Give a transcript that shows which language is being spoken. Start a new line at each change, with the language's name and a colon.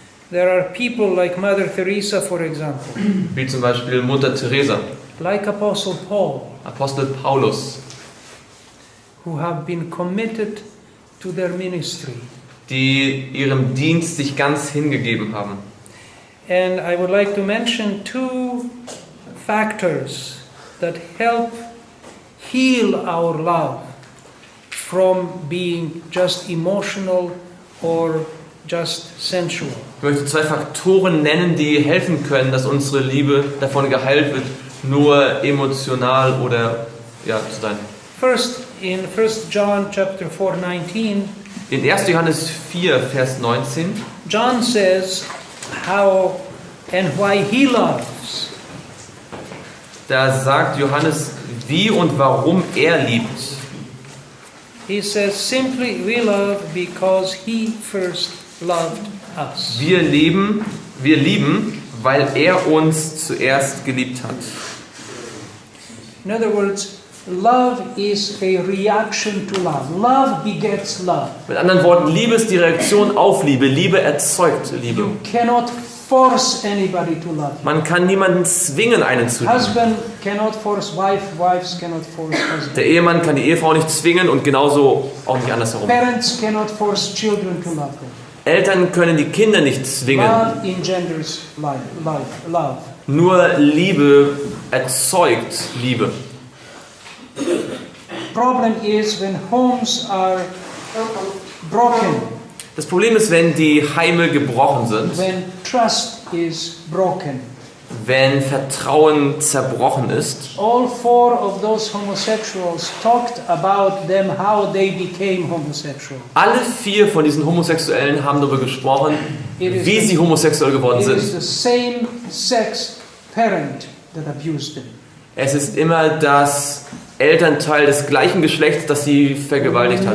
English: There are people like Mother Teresa, for example,
German: Wie zum Beispiel Mutter Teresa,
English: like Apostle Paul,
German: Apostel Paulus,
English: who have been committed to their ministry.
German: die ihrem Dienst sich ganz hingegeben haben.
English: And I would like to mention two factors that help heal our love from being just emotional or just sensual.
German: Ich möchte 2 Faktoren nennen, die helfen können, dass unsere Liebe davon geheilt wird, nur emotional oder zu sein.
English: First, in 1 John chapter 4:19,
German: In 1. Johannes 4, Vers 19,
English: John says how and why he loves.
German: da sagt Johannes, wie und warum er liebt.
English: He says simply we love because he first loved us.
German: Wir lieben, weil er uns zuerst geliebt hat.
English: In other words, love is a reaction to love. Love begets love.
German: Mit anderen Worten, Liebe ist die Reaktion auf Liebe. Liebe erzeugt Liebe.
English: You cannot force anybody to love you.
German: Man kann niemanden zwingen, einen zu lieben.
English: Husband cannot force wife, wives cannot force husband.
German: Der Ehemann kann die Ehefrau nicht zwingen und genauso auch nicht andersherum.
English: Parents cannot force children to love them.
German: Eltern können die Kinder nicht zwingen.
English: Love engenders love.
German: Nur Liebe erzeugt Liebe.
English: Problem is when homes are broken,
German: Das Problem ist, wenn die Heime gebrochen sind,
English: when trust is broken.
German: wenn Vertrauen zerbrochen ist.
English: All 4 of those homosexuals talked about them, how they became homosexual.
German: Alle 4 von diesen Homosexuellen haben darüber gesprochen, wie sie homosexuell geworden
English: It is
German: sind.
English: the same sex parent that abused them.
German: Es ist immer das Elternteil des gleichen Geschlechts, das sie vergewaltigt hat.